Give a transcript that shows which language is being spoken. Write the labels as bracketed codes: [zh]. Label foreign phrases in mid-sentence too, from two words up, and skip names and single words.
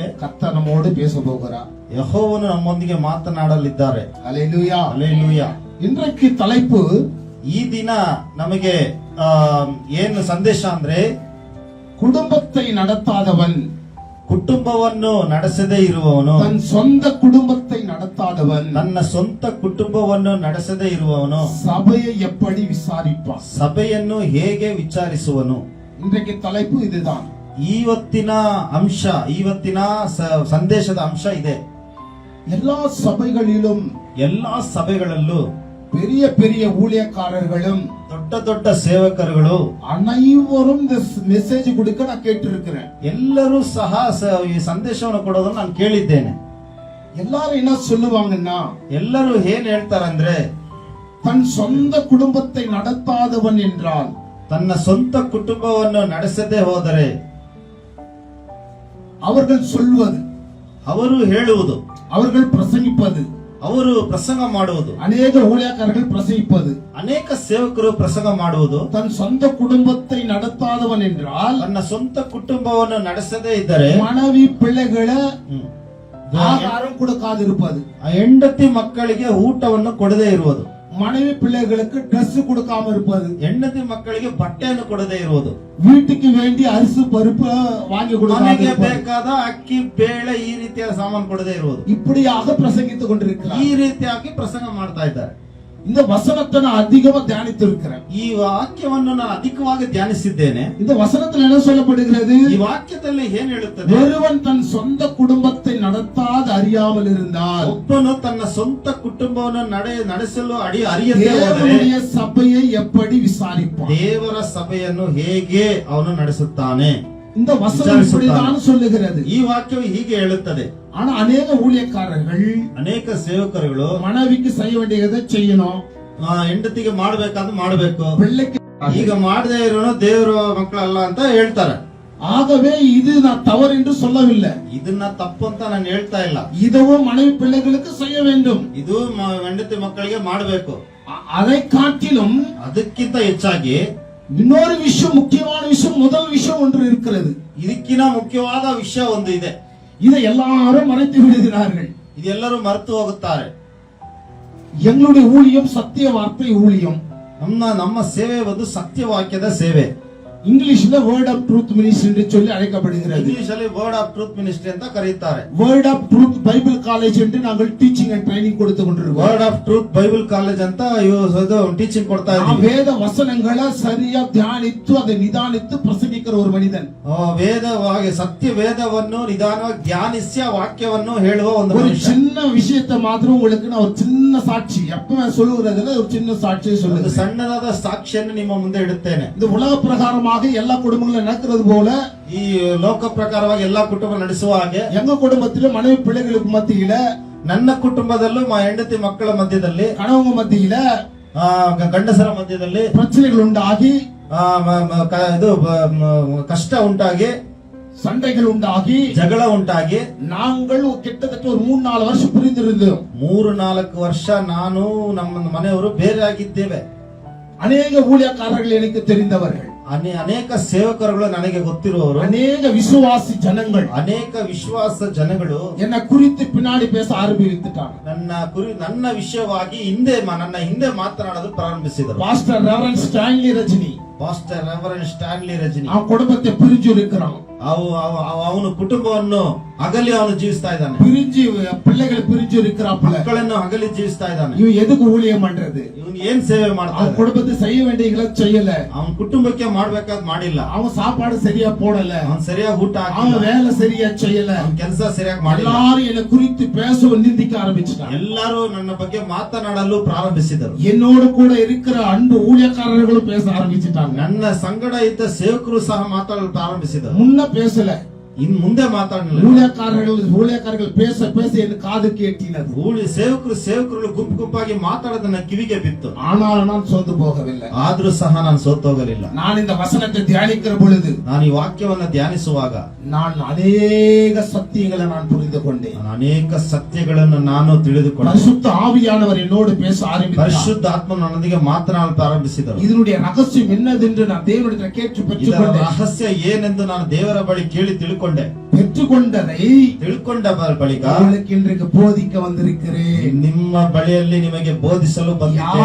[ta] கர்த்தர் நம்மோடு பேச போகிறார். [kn] ಯೆಹೋವನು ನಮ್ಮೊಂದಿಗೆ ಮಾತನಾಡಲಿದ್ದಾರೆ. [ta] ஹல்லேலூயா. [kn] ಹಲ್ಲೆಲೂಯಾ. [ta] இன்றைக்கு தலைப்பு, [kn] ಈ ದಿನ ನಮಗೆ ಏನು ಸಂದೇಶ ಅಂದ್ರೆ, [ta] குடும்பத்தை நடத்தாதவன், [kn] ಕುಟುಂಬವನ್ನು ನಡೆಸದೇ ಇರುವವನು, [ta] தன் சொந்த குடும்பத்தை நடத்தாதவன், [kn] ನನ್ನ ಸ್ವಂತ ಕುಟುಂಬವನ್ನು ನಡೆಸದೇ ಇರುವವನು [ta] சபையை எப்படி விசாரிப்பான்? [kn] ಸಭೆಯನ್ನು ಹೇಗೆ ವಿಚಾರಿಸುವನು? [ta] இன்றைக்கு தலைப்பு இதுதான். [kn] ಇವತ್ತಿನ ಅಂಶ, ಇವತ್ತಿನ ಸಂದೇಶದ ಅಂಶ ಇದೆ. [ta] எல்லா சபைகளிலும், [kn] ಎಲ್ಲಾ ಸಭೆಗಳಲ್ಲೂ [ta] பெரிய பெரிய ஊழியக்காரர்களும் [kn] ದೊಡ್ಡ ದೊಡ್ಡ ಸೇವಕರುಗಳು [ta] அனைவரும் இந்த மெசேஜ் கொடுக்க நான் கேட்டிருக்கிறேன். [kn] ಎಲ್ಲರೂ ಸಹ ಈ ಸಂದೇಶವನ್ನು ಕೊಡೋದನ್ನು ನಾನು ಕೇಳಿದ್ದೇನೆ. [ta] எல்லாரும் என்ன சொல்லுவாங்கன்னா, [kn] ಎಲ್ಲರೂ ಏನ್ ಹೇಳ್ತಾರಂದ್ರೆ, [ta] தன் சொந்த குடும்பத்தை நடத்தாதவன் என்றால், [kn] ತನ್ನ ಸ್ವಂತ ಕುಟುಂಬವನ್ನು ನಡೆಸದೇ ಹೋದರೆ [ta] அவர்கள் சொல்வது, [kn] ಅವರು ಹೇಳುವುದು, [ta] அவர்கள் பிரசங்கிப்பது, [kn] ಅವರು ಪ್ರಸಂಗ ಮಾಡುವುದು, [ta] அநேக ஊழியக்காரர்கள் பிரசங்கிப்பது, [kn] ಅನೇಕ ಸೇವಕರು ಪ್ರಸಂಗ ಮಾಡುವುದು, [ta] தன் சொந்த குடும்பத்தை நடத்தாதவன் என்றால், [kn] ತನ್ನ ಸ್ವಂತ ಕುಟುಂಬವನ್ನು ನಡೆಸದೇ ಇದ್ದರೆ [ta] மனைவி பிள்ளைகளை ஆகாரம் கொடுக்காதிருப்பது, [kn] ಹೆಂಡತಿ ಮಕ್ಕಳಿಗೆ ಊಟವನ್ನು ಕೊಡದೇ ಇರುವುದು, [ta] மனைவி பிள்ளைகளுக்கு ட்ரெஸ் கொடுக்காம இருப்பது, [kn] ಹೆಂಡತಿ ಮಕ್ಕಳಿಗೆ ಬಟ್ಟೆಯನ್ನು ಕೊಡದೇ ಇರುವುದು, [ta] வீட்டுக்கு வேண்டிய அரிசி பருப்பு வாங்கி [kn] ಮನೆಗೆ [ta] கொடுக்காம [kn] ಬೇಕಾದ ಅಕ್ಕಿ ಬೇಳೆ ಈ ರೀತಿಯ ಸಾಮಾನು ಕೊಡದೇ ಇರುವುದು. [ta] இப்படியாக பிரசங்கித்துக் கொண்டிருக்கிறார். [kn] ಈ ರೀತಿಯಾಗಿ ಪ್ರಸಂಗ ಮಾಡ್ತಾ ಇದ್ದಾರೆ. [ta] இந்த வசனத்தை நான் அதிகமா தியானித்து இருக்கிறேன். [kn] ಈ ವಾಕ್ಯವನ್ನು ನಾನು ಅಧಿಕವಾಗಿ ಧ್ಯಾನಿಸಿದ್ದೇನೆ. [ta] இந்த வசனத்தில் என்ன சொல்லப்படுகிறது? [kn] ಈ ವಾಕ್ಯದಲ್ಲಿ ಏನ್ ಹೇಳುತ್ತದೆ? [ta] ஒருவன் தன் சொந்த குடும்பத்தை நடத்தாது அறியாமல் இருந்தால், [kn] ಒಬ್ಬನು ತನ್ನ ಸ್ವಂತ ಕುಟುಂಬವನ್ನು ನಡೆಸಲು ಅರಿಯದೇ ಹೋದರೆ [ta] தேவனுடைய சபையை எப்படி விசாரிப்பான்? [kn] ದೇವರ ಸಭೆಯನ್ನು ಹೇಗೆ ಅವನು ನಡೆಸುತ್ತಾನೆ? [ta] இந்த வசனம் இப்படிதான் சொல்லுகிறது. [kn] ಈ ವಾಕ್ಯವು ಹೀಗೆ ಹೇಳುತ್ತದೆ. [ta] ஆனா அநேக ஊழியக்காரர்கள் [kn] ಅನೇಕ ಸೇವಕರುಗಳು [ta] மனைவிக்கு செய்ய வேண்டியதை செய்யணும், [kn] ಹೆಂಡತಿಗೆ ಮಾಡಬೇಕಾದ್ರೆ ಮಾಡಬೇಕು, [ta] பிள்ளைக்கு [kn] ಈಗ ಮಾಡದೇ ಇರೋನು ದೇವರ ಮಕ್ಕಳಲ್ಲ ಅಂತ ಹೇಳ್ತಾರೆ. [ta] ஆகவே இது நான் தவறு என்று சொல்லவில்லை. [kn] ಇದನ್ನ ತಪ್ಪು ಅಂತ ನಾನು ಹೇಳ್ತಾ ಇಲ್ಲ. [ta] இதுவும் மனைவி பிள்ளைகளுக்கு செய்ய வேண்டும். [kn] ಇದು ಹೆಂಡತಿ ಮಕ್ಕಳಿಗೆ ಮಾಡಬೇಕು. [ta] அதை காட்டிலும் [kn] ಅದಕ್ಕಿಂತ ಹೆಚ್ಚಾಗಿ [ta] இன்னொரு விஷயம், முக்கியமான விஷயம், முதல் விஷயம் ஒன்று இருக்கிறது. [kn] ಇದಕ್ಕಿಂತ ಮುಖ್ಯವಾದ ವಿಷಯ ಒಂದು ಇದೆ. [ta] இதை எல்லாரும் மறைத்து விடுகிறார்கள். [kn] ಇದೆಲ್ಲರೂ ಮರೆತು ಹೋಗುತ್ತಾರೆ. [ta] எங்களுடைய ஊழியம் சத்திய வார்த்தை ஊழியம். [kn] ನಮ್ಮ ಸೇವೆ ಒಂದು ಸತ್ಯವಾಕ್ಯದ ಸೇವೆ. [ta] இங்கிலீஷ்ல வேர்ட் ஆஃப் ட்ரூத் மினிஸ்ட்ரி என்று சொல்லி அழைக்கப்படுகிறது. [kn] ಇಂಗ್ಲಿಷ್ ಅಲ್ಲಿ ವರ್ಡ್ ಆಫ್ ಟ್ರೂತ್ ಮಿನಿಸ್ಟ್ರಿ ಅಂತ ಕರೆಯುತ್ತಾರೆ. [ta] வேர்ட் ஆஃப் ட்ரூத் பைபிள் காலேஜ் என்று நாங்கள் [en] teaching and training [ta] கொடுத்து கொண்டிருக்கோம். [kn] ವರ್ಡ್ ಆಫ್ ಟ್ರೂತ್ ಬೈಬಲ್ ಕಾಲೇಜ್ ಅಂತ ಟೀಚಿಂಗ್ ಕೊಡ್ತಾ ಇದ್ದೀವಿ. [ta] வேத வசனங்களை சரியா தியானித்து அதை நிதானித்து பிரசங்கிக்கிற ஒரு மனிதன். [kn] ವೇದವಾಗಿ ಸತ್ಯ ವೇದವನ್ನು ನಿಧಾನವಾಗಿ ಧ್ಯಾನಿಸಿ ಆ ವಾಕ್ಯವನ್ನು ಹೇಳುವ ಒಂದು [ta] ஒரு [kn] ಮನುಷ್ಯ. [ta] சின்ன விஷயத்தை மாத்திரம் உங்களுக்கு நான் ஒரு சின்ன சாட்சி எப்ப சொல்லுகிறதுல ஒரு சின்ன சாட்சியை [kn] ಒಂದು [ta] சொல்லுங்க. [kn] ಸಣ್ಣದಾದ ಸಾಕ್ಷಿಯನ್ನು ನಿಮ್ಮ ಮುಂದೆ ಇಡುತ್ತೇನೆ. [ta] இந்த உலக பிரகாரமாக எல்லா குடும்பங்களும் நடக்கிறது போல [kn] ಈ ಲೋಕ ಪ್ರಕಾರವಾಗಿ ಎಲ್ಲಾ ಕುಟುಂಬ ನಡೆಸುವ ಹಾಗೆ [ta] எங்க குடும்பத்திலும் மனைவி பிள்ளைகளுக்கு மத்தியில, [kn] ನನ್ನ ಕುಟುಂಬದಲ್ಲೂ ಹೆಂಡತಿ ಮಕ್ಕಳ ಮಧ್ಯದಲ್ಲಿ, [ta] கணவங்க மத்தியில [kn] ಗಂಡಸರ ಮಧ್ಯದಲ್ಲಿ [ta] பிரச்சனைகள் உண்டாகி, [kn] ಇದು ಕಷ್ಟ ಉಂಟಾಗಿ, [ta] சண்டைகள் உண்டாகி, [kn] ಜಗಳ ಉಂಟಾಗಿ, [ta] நாங்கள் கிட்டத்தட்ட ஒரு 3-4 வருஷம் பிரிந்திருந்தோம். [kn] 3-4 ವರ್ಷ ನಾನು ನಮ್ಮ ಮನೆಯವರು ಬೇರೆ ಆಗಿದ್ದೇವೆ. [ta] அநேக ஊழியக்காரர்கள் எனக்கு தெரிந்தவர்கள், [kn] ಅನೇಕ ಸೇವಕರುಗಳು ನನಗೆ ಗೊತ್ತಿರುವವರು, [ta] அநேக விசுவாசி ஜனங்கள் [kn] ಅನೇಕ ವಿಶ್ವಾಸ ಜನಗಳು [ta] என்னை குறித்து பின்னாடி பேச ஆரம்பித்துட்டாங்க. [kn] ನನ್ನ ವಿಷಯವಾಗಿ ನನ್ನ ಹಿಂದೆ ಮಾತನಾಡಲು ಪ್ರಾರಂಭಿಸಿದರು. [ta] பாஸ்டர் ரெவரண்ட் ஸ்டான்லி ரஜினி, [kn] ಪಾಸ್ಟರ್ ರೆವರೆಂಡ್ ಸ್ಟಾನ್ಲಿ ರಜನಿ, [ta] அவன் குடும்பத்தை பிரிஞ்சு இருக்கிறான். [kn] ಅವನು ಕುಟುಂಬವನ್ನು ಅಗಲಿ ಅವನು ಜೀವಿಸ್ತಾ ಇದ್ದಾನೆ. [ta] பிரிஞ்சு பிள்ளைகள் பிரிஞ்சு இருக்கிறாப்புல. [kn] ಮಕ್ಕಳನ್ನು ಅಗಲಿ ಜೀವಿಸ್ತಾ ಇದ್ದಾನೆ. [ta] இவன் எதுக்கு ஊழியம் பண்றது? [kn] ಇವನು ಏನ್ ಸೇವೆ ಮಾಡ್ತಾನೆ? [ta] அவன் குடும்பத்தை செய்ய வேண்டியதை செய்யல. [kn] ಅವನ ಕುಟುಂಬಕ್ಕೆ ಮಾಡ್ಬೇಕಾದ್ ಮಾಡಿಲ್ಲ. [ta] அவன் சாப்பாடு சரியா போடல. [kn] ಅವನ್ ಸರಿಯಾಗಿ ಊಟ [ta] அவன் [kn] ಹಾಕಿಲ್ಲ. [ta] வேலை சரியா செய்யல. [kn] ಅವನ ಕೆಲಸ ಸರಿಯಾಗಿ ಮಾಡಿಲ್ಲ. [ta] எல்லாரும் என்னை குறித்து பேச நிந்திக்க ஆரம்பிச்சிட்டாங்க. [kn] ಎಲ್ಲರೂ ನನ್ನ ಬಗ್ಗೆ ಮಾತನಾಡಲು ಪ್ರಾರಂಭಿಸಿದರು. [ta] என்னோடு கூட இருக்கிற அன்பு ஊழியக்காரர்களும் பேச ஆரம்பிச்சிட்டாங்க. [kn] ನನ್ನ ಸಂಗಡ ಇದ್ದ ಸೇವಕರು ಸಹ ಮಾತಾಡಲು ಪ್ರಾರಂಭಿಸಿದರು. [ta] முன்ன பேசல, [kn] ಇನ್ ಮುಂದೆ ಮಾತಾಡಲಿಲ್ಲ. [ta] ஊழியக்காரர்கள் பேச பேச என் காது கேட்டினது. [kn] ಸೇವಕರು ಗುಂಪಾಗಿ ಮಾತಾಡೋದನ್ನ ಕಿವಿಗೆ ಬಿತ್ತು. [ta] ஆனால் நான் ಸೋತು போகவில்லை. [kn] ಆದ್ರೂ ಸಹ ನಾನು ಸೋತೋಗಲಿಲ್ಲ. [ta] நான் இந்த வசனத்தை தியானிக்கிற பொழுது, [kn] ನಾನು ಈ ವಾಕ್ಯವನ್ನ ಧ್ಯಾನಿಸುವಾಗ [ta] நான் ಅನೇಕ சத்தியங்களை நான் புரிந்து கொண்டேன். [kn] ನಾನು ಅನೇಕ ಸತ್ಯಗಳನ್ನು ನಾನು ತಿಳಿದುಕೊಂಡೆ. [ta] பரிசுத்த ஆவியானவர் என்னோடு பேச ஆரம்பித்தார். [kn] ಪರಿಶುದ್ಧ ಆತ್ಮ ನನ್ನೊಂದಿಗೆ ಮಾತನಾಡಲು ಪ್ರಾರಂಭಿಸಿದರು. [ta] இதனுடைய ரகசியம் என்னதென்று நான் தேவனிடத்தில் கேட்டு [kn] ಇದರ [ta] பெற்றுக்கொண்டேன். [kn] ರಹಸ್ಯ ಏನೆಂದು ನಾನು ದೇವರ ಬಳಿ ಕೇಳಿ ತಿಳ್ಕೊಂಡೆ. [ta] பெற்றுக்கொண்டதை [kn] ತಿಳ್ಕೊಂಡ ಬಳಿಕ [ta] உங்களுக்கு இன்றைக்கு போதிக்க வந்திருக்கிறேன். [kn] ನಿಮ್ಮ ಬಳಿಯಲ್ಲಿ ನಿಮಗೆ ಬೋಧಿಸಲು ಬಂದಿದ್ದೇನೆ.